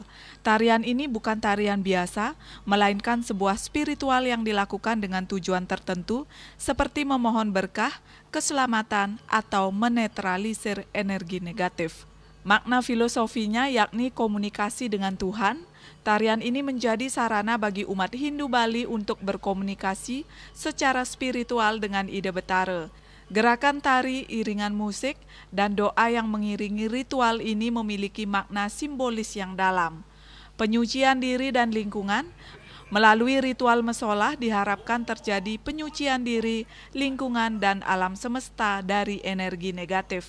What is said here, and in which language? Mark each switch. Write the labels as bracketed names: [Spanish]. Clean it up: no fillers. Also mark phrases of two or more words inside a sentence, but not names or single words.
[Indonesian] Tarian ini bukan tarian biasa, melainkan sebuah spiritual yang dilakukan dengan tujuan tertentu seperti memohon berkah, keselamatan, atau menetralisir energi negatif. Makna filosofinya yakni komunikasi dengan Tuhan. Tarian ini menjadi sarana bagi umat Hindu Bali untuk berkomunikasi secara spiritual dengan Ida Betara. Gerakan tari, iringan musik, dan doa yang mengiringi ritual ini memiliki makna simbolis yang dalam. Penyucian diri dan lingkungan. Melalui ritual mesolah diharapkan terjadi penyucian diri, lingkungan, dan alam semesta dari energi negatif.